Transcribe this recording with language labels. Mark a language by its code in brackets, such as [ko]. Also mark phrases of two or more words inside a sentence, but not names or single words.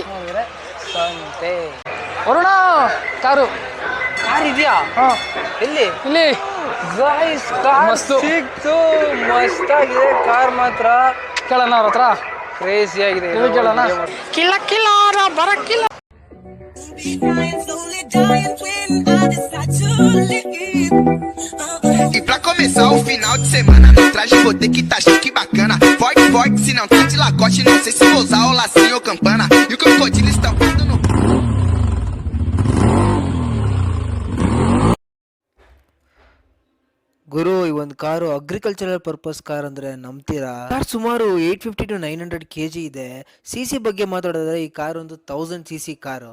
[kn] ನೋಡಿದ್ರೆ ಸಂತೆ. ವರುಣ ಕಾರು ಇದೆಯಾ? ಎಲ್ಲಿ? ಇಲ್ಲಿ ಗಾಯ್ಸ್ ಕಾರ್ ಮಸ್ತು ಸಿಕ್ತು, ಮಸ್ತಾಗಿದೆ ಕಾರ್ ಮಾತ್ರ. ಕೇಳೋಣ ಅವ್ರ ಹತ್ರ. ಕ್ರೇಜಿ ಆಗಿದೆ. ಕೇಳೋಣ. ಕಿಲ್ಲ ಕಿಲ್ಲಾರ ಬರಕ್ಕಿಲ್ಲ. [pt] E pra começar o final de semana no traje vou ter que tá chique bacana. Forte, forte, se não tá de lacoste, não sei se vou usar o lacinho ou campana. E o crocodilo está voando no... [kn] ಗುರು, ಈ ಒಂದು ಕಾರು [en] agricultural purpose [kn] ಕಾರ್ ಅಂದರೆ ನಂಬ್ತೀರಾ? ಕಾರ್ ಸುಮಾರು [en] 850 to 900 kg [kn] ಇದೆ. ಸಿ ಬಗ್ಗೆ ಮಾತಾಡೋದಾದ್ರೆ ಈ ಕಾರ್ ಒಂದು 1000 cc ಕಾರು.